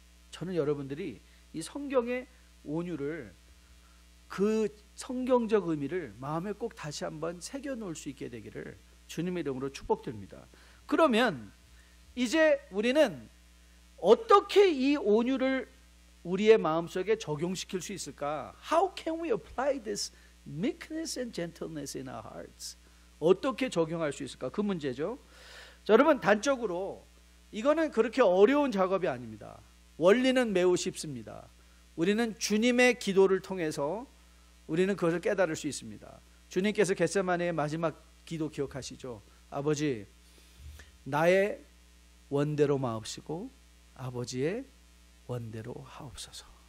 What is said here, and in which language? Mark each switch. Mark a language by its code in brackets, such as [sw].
[ko] 저는 여러분들이 이 성경의 온유를, 그 성경적 의미를 마음에 꼭 다시 한번 새겨놓을 수 있게 되기를 주님의 이름으로 축복드립니다. 그러면 이제 우리는 어떻게 이 온유를 우리의 마음속에 적용시킬 수 있을까? [en] How can we apply this meekness and gentleness in our hearts? [ko] 어떻게 적용할 수 있을까? 그 문제죠. 자, 여러분, 단적으로 이거는 그렇게 어려운 작업이 아닙니다. 원리는 매우 쉽습니다. 우리는 주님의 기도를 통해서 우리는 그것을 깨달을 수 있습니다. 주님께서 겟세마네의 마지막 기도 기억하시죠? 아버지, 나의 원대로 마옵시고 아버지의 원대로 하옵소서.